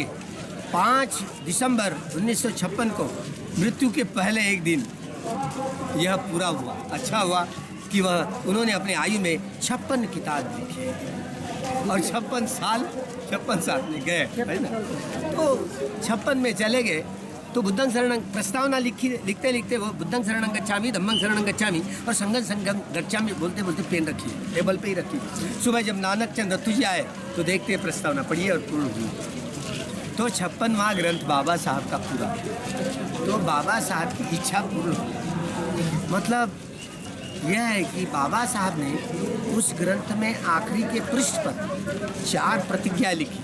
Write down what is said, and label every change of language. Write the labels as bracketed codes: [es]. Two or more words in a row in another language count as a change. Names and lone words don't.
[hi] 5 दिसंबर 1956 को मृत्यु के पहले एक दिन यह पूरा हुआ। अच्छा हुआ कि उन्होंने अपने आयु में 56 किताब लिखी और 56 साल में गए, है ना। तो 56 में चले गए तो [pi] बुद्धं शरणं [hi] प्रस्तावना लिखते लिखते वो [pi] बुद्धं शरणं गच्छामि, धम्मं शरणं गच्छामि [hi] और [pi] संघं गच्छामि [hi] बोलते बोलते पेन रखी, टेबल पे ही रखी। सुबह जब नानक चंद रत्तू जी आए तो देखते प्रस्तावना पढ़िए और पूर्ण हुई। तो 56वां ग्रंथ बाबा साहब का पूरा। तो बाबा साहब की इच्छा पूर्ण हुई। मतलब यह है कि बाबा साहब ने उस ग्रंथ में आखिरी के पृष्ठ पर 4 प्रतिज्ञा लिखी।